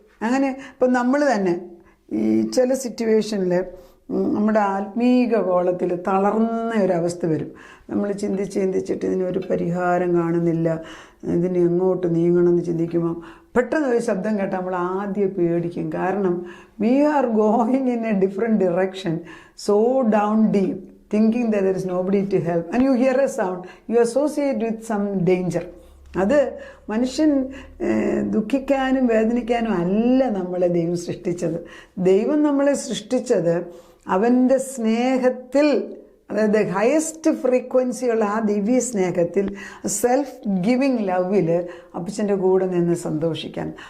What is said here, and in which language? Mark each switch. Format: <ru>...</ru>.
<ml>അങ്ങനെ ഇപ്പം നമ്മൾ തന്നെ ഈ ചില സിറ്റുവേഷനിൽ നമ്മുടെ ആത്മീക ഗോളത്തിൽ തളർന്ന ഒരവസ്ഥ വരും. നമ്മൾ ചിന്തിച്ചിട്ട് ഇതിനൊരു പരിഹാരം കാണുന്നില്ല, ഇതിന് എങ്ങോട്ട് നീങ്ങണമെന്ന് ചിന്തിക്കുമ്പോൾ പെട്ടെന്ന് ഒരു ശബ്ദം കേട്ടാൽ നമ്മൾ ആദ്യം പേടിക്കും.</ml> <en>കാരണം we are going in a different direction, so down deep, thinking that there is nobody to help and you hear a sound, you associate with some danger.</en> <ml>അത് മനുഷ്യൻ ദുഃഖിക്കാനും വേദനിക്കാനും അല്ല നമ്മളെ ദൈവം സൃഷ്ടിച്ചത്. ദൈവം നമ്മളെ സൃഷ്ടിച്ചത് അവൻ്റെ സ്നേഹത്തിൽ, അതായത് ഹയസ്റ്റ് ഫ്രീക്വൻസിയുള്ള ആ ദിവ്യ സ്നേഹത്തിൽ, സെൽഫ് ഗിവിങ് ലവിൽ അപ്പച്ചൻ്റെ കൂടെ നിന്ന് സന്തോഷിക്കാൻ.</ml>